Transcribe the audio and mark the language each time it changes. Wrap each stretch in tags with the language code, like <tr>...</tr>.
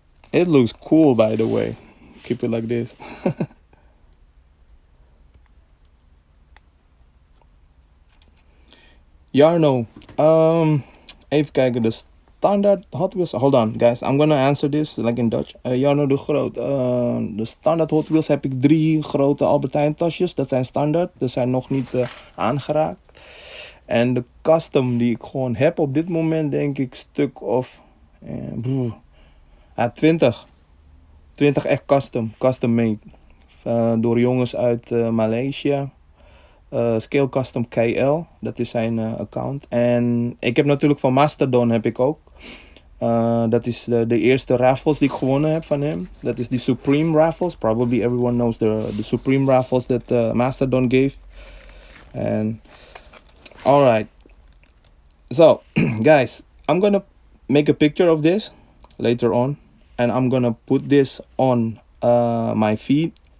<en>It looks cool, by the way. Keep it like this.</en> <nl>Jarno, even kijken, de standaard Hot Wheels.</nl> <en>Hold on, guys. I'm gonna answer this like in Dutch.</en> <nl>Jarno de Groot. De standaard Hot Wheels heb ik 3 grote Albert Heijn tasjes. Dat zijn standaard. Die zijn nog niet aangeraakt. En de custom die ik gewoon heb op dit moment, denk ik, stuk of 20. 20 echt custom made. Door jongens uit Maleisië. Scale Custom KL, dat is zijn account. En ik heb natuurlijk van Mastodon heb ik ook. Dat is de eerste raffles die ik gewonnen heb van hem. Dat is die Supreme raffles.</nl> <en>Probably everyone knows the Supreme raffles that Mastodon gave. And alright. So, guys, I'm gonna make a picture of this later on. And I'm gonna put this on my feed.</en>